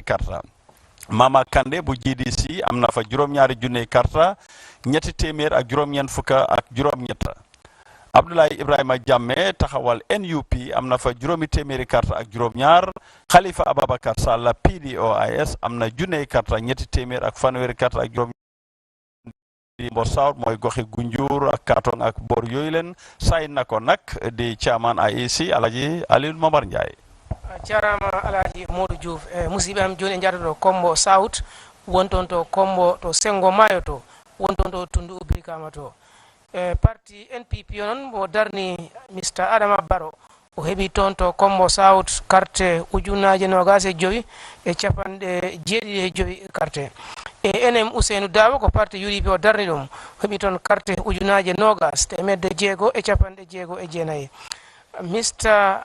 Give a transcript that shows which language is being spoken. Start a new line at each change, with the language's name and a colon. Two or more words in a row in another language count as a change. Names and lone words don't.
Wolof: carte Mama Kande bu GDC am na fa juróom-ñaari junne carte ñetti téeméer ak juróom-ñeent fukk ak juróom-ñett Abdoulaye Ibrahima Jamme taxawal NUP am na fa juróomi téeméeri carte ak juróom-ñaar Khalifa Ababacar Sall PDOIS am na junne carte ñetti téeméer ak fanweeri carte ak juróom Kombo South mooy goxi Gunjur ak Katong ak bor yooyu leen say na ko nag di chairman IEC Alhaji Aliou Momar Ndiaye
Fula: jarama Alhaji Modou Diouf musibe am joni jatoto Kombo South wonton to Kombo to Sengo Mayo to wonton to tundu ubrikama to parti NPP non mo darni Mr. Adama Barrow o heɓi toon to Kombo South carte ujunaje nogase joyi e capanɗe jeeɗiɗi e joyi carte NM Ousseynou Dabo ko parti UDP o darni ɗum heɓi toon carte ujunaje nogas temedde jeego e capanɗe jeego e jeenayyi Mr.